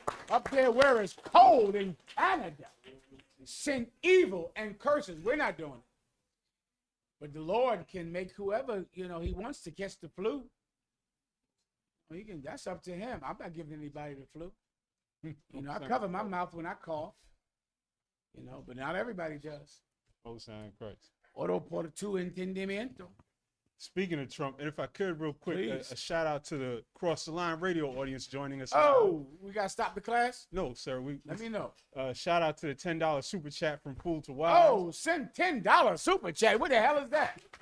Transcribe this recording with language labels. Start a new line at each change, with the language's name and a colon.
English: Up there where it's cold in Canada. Send evil and curses. We're not doing it. But the Lord can make whoever, he wants to catch the flu. That's up to him. I'm not giving anybody the flu. I cover my mouth when I cough. But not everybody does. Most High in Christ.
Spanish: Oro por tu entendimiento.
English: Speaking of Trump, and if I could real quick, a shout out to the Cross the Line radio audience joining us. Oh, we got to stop the class? No, sir. Let me know. Shout out to the $10 super chat from Fool to Wild. Oh, send $10 super chat. What the hell is that?